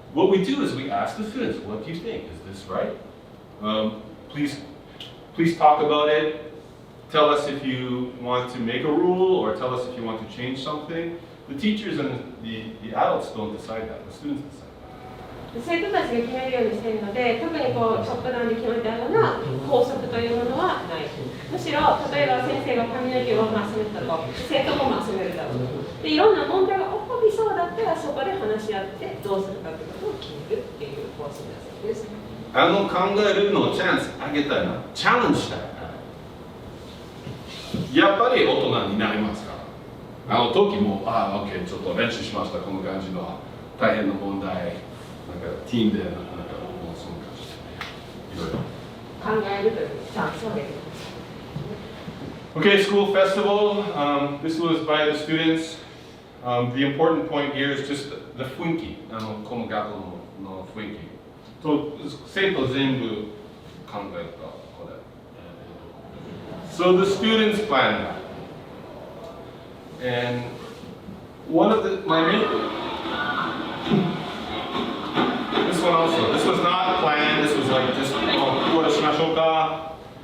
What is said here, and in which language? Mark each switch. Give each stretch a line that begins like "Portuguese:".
English: What we do is we ask the students, what do you think? Is this right? Please talk about it. Tell us if you want to make a rule or tell us if you want to change something. The teachers and the adults don't decide that, the students decide that.
Japanese: 生徒たちが決めるようにしているので、特にこうトップダウンで決めたような法則というものはない。むしろ、例えば先生が髪の毛を集めたと、生徒も集めるだろう。で、いろんな問題が起こりそうだったら、そこで話し合ってどうするかということを決めるっていう方針だそうです。考えるのチャンスあげたいな、チャレンジしたい。やっぱり大人になりますから。時も、OK、ちょっと練習しました、この感じの大変な問題。ティームでもうその感じでいろいろ考えるというチャンスをあげてください。
English: Okay, school festival. This was by the students. The important point here is just the 雰囲気。
Japanese: この学校の雰囲気。と生徒全部考えたこれ。
English: So the students planned that. And one of my main this one also. This was not planned. This was like just whatしましょうか.